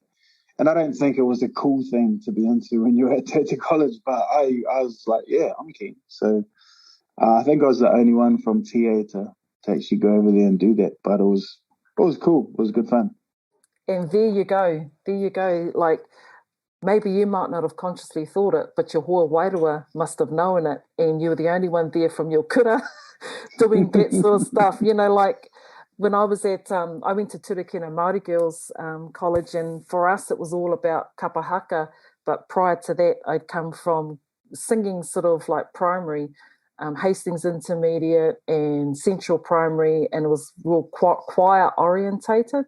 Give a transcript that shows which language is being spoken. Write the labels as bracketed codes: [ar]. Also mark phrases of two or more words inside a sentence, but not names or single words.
[en] And I don't think it was a cool thing to be into when you were at Te Aute College, but I was like, yeah, I'm keen. So I think I was the only one from TA to actually go over there and do that. But it was cool. It was good fun. And there you go. There you go. Like, maybe you might not have consciously thought it, but your [mi] hoa wairua [en] must have known it, and you were the only one there from your kura doing that sort of stuff. You know, like when I was I went to Turakina Māori Girls College, and for us it was all about kapahaka. But prior to that, I'd come from singing sort of like primary, Hastings Intermediate and Central Primary, and it was real choir orientated.